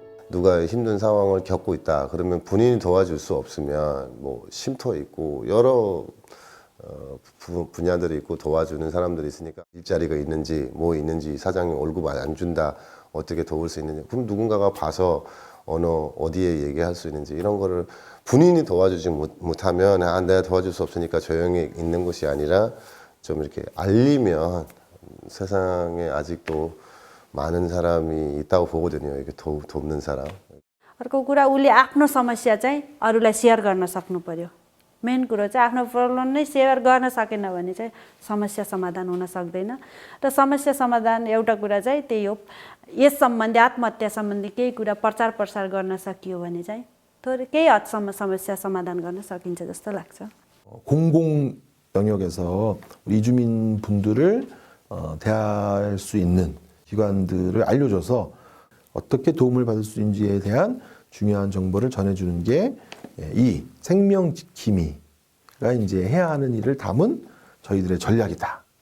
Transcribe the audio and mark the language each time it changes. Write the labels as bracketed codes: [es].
[ko] 누가 힘든 상황을 겪고 있다 그러면 본인이 도와줄 수 없으면 뭐 쉼터 있고 여러 분야들이 있고 도와주는 사람들이 있으니까 일자리가 있는지 뭐 있는지 사장이 월급 안 준다 어떻게 도울 수 있는지 그럼 누군가가 봐서 어디에 얘기할 수 있는지 이런 거를 본인이 도와주지 못하면 내가 도와줄 수 없으니까 조용히 있는 것이 아니라 좀 이렇게 알리면 세상에 아직도 많은 사람이 있다고 보거든요. 이렇게 돕는 사람. [ne] अर्को कुरा उसले आफ्नो समस्या चाहिँ अरूलाई सेयर गर्न सक्नु पर्यो। मेन कुरो चाहिँ आफ्नो प्रब्लम नै सेयर गर्न सकेन भने चाहिँ समस्या समाधान हुन सक्दैन। र समस्या समाधान एउटा कुरा चाहिँ त्यही हो। यस सम्बन्धी आत्महत्या सम्बन्धी केही कुरा प्रचार प्रसार गर्न सकियो भने चाहिँ थोरै केही हदसम्म समस्या समाधान गर्न सकिन्छ जस्तो लाग्छ। [ko] 공공 영역에서 우리 이주민 분들을 대할 수 있는 기관들을 알려줘서 어떻게 도움을 받을 수 있는지에 대한 중요한 정보를 전해주는 게 이 생명 지킴이가 이제 해야 하는 일을 담은 저희들의 전략이다.